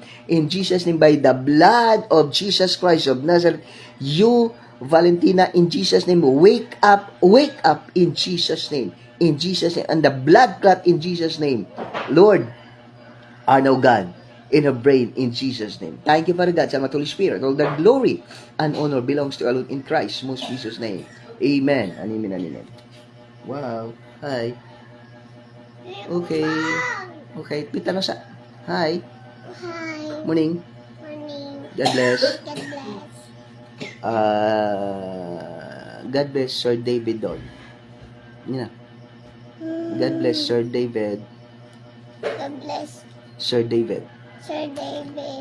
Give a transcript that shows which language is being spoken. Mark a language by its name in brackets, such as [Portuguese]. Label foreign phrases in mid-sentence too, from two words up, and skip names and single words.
[English] In Jesus' name, by the blood of Jesus Christ of Nazareth, you, Valentina, in Jesus' name, wake up in Jesus' name. In Jesus' name, and the blood clot in Jesus' name, Lord, are now God in her brain in Jesus' name. Thank you, Father God, sa Holy Spirit. All the glory and honor belongs to alone in Christ, most Jesus' name. Amen. And amen and amen. Wow. Hi. Okay. Okay. Pita na sa. Hi. Hi. Morning. Morning. God bless. God bless. God bless Sir David Don. [Filipino] Yun na. [English] God bless Sir David. God bless Sir David. Sir David.